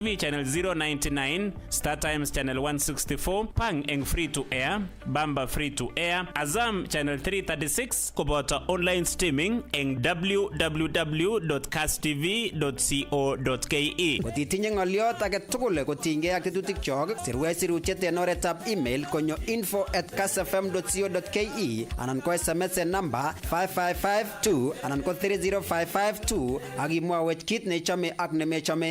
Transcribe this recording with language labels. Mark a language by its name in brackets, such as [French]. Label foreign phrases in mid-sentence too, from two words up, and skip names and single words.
[Kalenjin] TV channel 099, Star Times channel 164, Pang eng [English] free to air, [Kalenjin] Bamba [English] free to air, [Kalenjin] Azam channel 336, Kubota [English] online streaming [Kalenjin] eng www.kasstv.co.ke. Kotitinye ng'oliot age tugul kotinygei ak tetutik chok, sirwech sirutiet en oretab email konyo info@kassfm.co.ke anan ko SMS en number 55552 anan ko 30552 ak imwawech kit neichome ak nemechome.